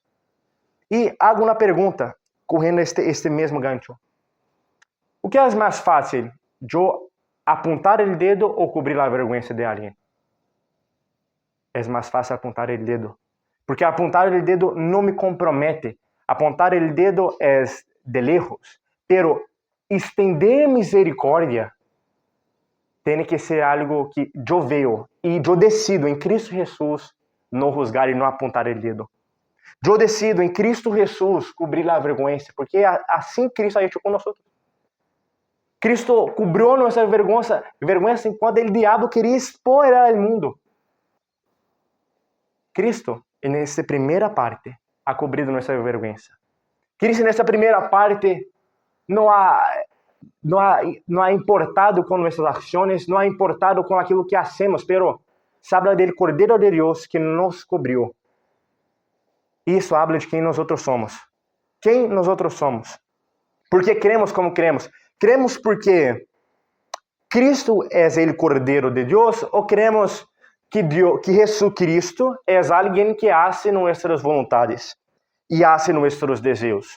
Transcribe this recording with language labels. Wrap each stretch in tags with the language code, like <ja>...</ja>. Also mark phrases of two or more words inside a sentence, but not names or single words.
<pt>E hago uma pergunta, correndo este mesmo gancho. O que é mais fácil, eu apontar o dedo ou cobrir a vergonha de alguém? É mais fácil apontar o dedo, porque apontar o dedo não me compromete. Apontar o dedo é</pt> <es>de lejos, pero</es> <pt>estender misericórdia tem que ser algo que eu vejo e eu decido em Cristo Jesus não juzgar e não apontar o dedo. Eu decido em Cristo Jesus cobrir a vergonha, porque assim Cristo</pt> <es>ha hecho</es> <pt>com nós. Cristo cobriu nossa vergonha enquanto o diabo queria expor ao mundo. Cristo, nessa primeira parte, ha cobrido nossa vergonha. Cristo, nessa primeira parte, não</pt> <es>ha importado</es> <pt>com nossas ações, não</pt> <es>ha importado</es> <pt>com aquilo que hacemos,</pt> <es>pero se habla del</es> <pt>Cordeiro de Deus que nos cobriu. Isso habla de quem nós somos. Quem nós somos? Porque cremos como cremos? Cremos porque Cristo é o Cordeiro de Deus ou cremos que Jesucristo é alguém que hace nossas vontades e hace nossos desejos?</pt>